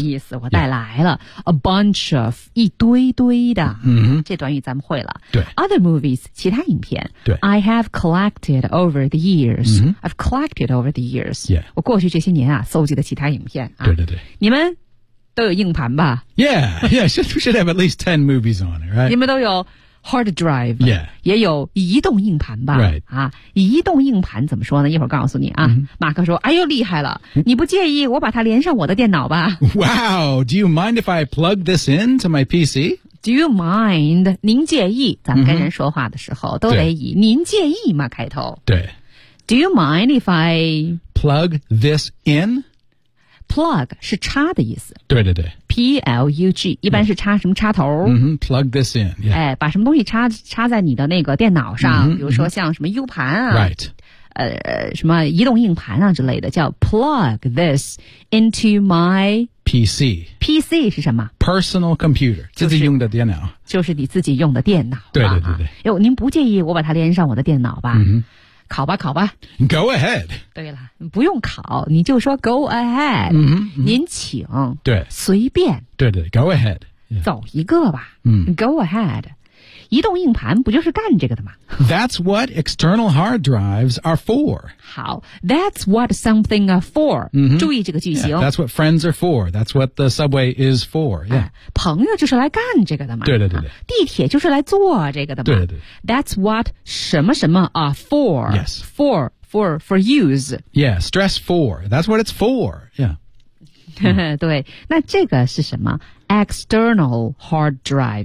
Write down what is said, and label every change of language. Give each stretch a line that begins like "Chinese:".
Chinese: 意思我带来了、yeah.
English: A bunch of
Chinese: 一堆堆的、 mm-hmm. 这短语咱们会了对
English: Other movies
Chinese: 其他影片对
English: I have collected over the years、 mm-hmm. I've collected over the years、 yeah.
Chinese: 我过去这些年啊收集的其他影片、啊、对对对你们都有硬盘吧
English: Yeah, yeah, should have at least 10 movies on it, right?
Chinese: 你们都有 hard drive,
English: yeah.
Chinese: 也有移动硬盘吧
English: Right.、
Chinese: 啊、移动硬盘怎么说呢一会儿告诉你啊、 mm-hmm. 马克说哎呦厉害了你不介意我把它连上我的电脑吧
English: Wow, do you mind if I plug this in to my PC? Do you mind?
Chinese: 您介意咱们跟人说话的时候、 mm-hmm. 都得以您介意吗开头对
English: Do you mind if I plug this in?
Chinese: Plug 是插的意思。对对对。 P-L-U-G, 一般是插什么插头。
English: Mm-hmm, plug this in,、yeah.
Chinese: 哎、把什么东西 插在你的那个电脑上、 mm-hmm, 比如说像什么 U 盘啊。
English: Right.
Chinese: 什么移动硬盘啊之类的叫
English: plug this into my... PC.
Chinese: PC 是什么
English: ?Personal computer,
Chinese: 自己用的电脑。就是你自己用的电脑。对对对对。哎呦您不介意我把它连上我的电脑吧。 Mm-hmm. 考吧考吧
English: Go ahead
Chinese: 对了不用考你就说
English: go ahead、 mm-hmm, mm-hmm.
Chinese: 您请对随便对对
English: go ahead、yeah.
Chinese: 走一个吧、
English: Go ahead
Chinese: 移动硬盘不就是干这个的吗
English: That's what external hard drives are for 好 That's what something are for、 mm-hmm.
Chinese: 注意这个句型、
English: yeah, That's what friends are for That's what the subway is for、yeah.
Chinese: 啊、朋友就是来干这个的嘛对对对对、啊、地铁就是来坐这个的嘛对对对
English: That's what
Chinese: 什么什么
English: are for Yes For for use. Yeah, stress for. That's what it's for. Yeah.
Chinese: 对，那这个是什么 ？
English: External hard drives.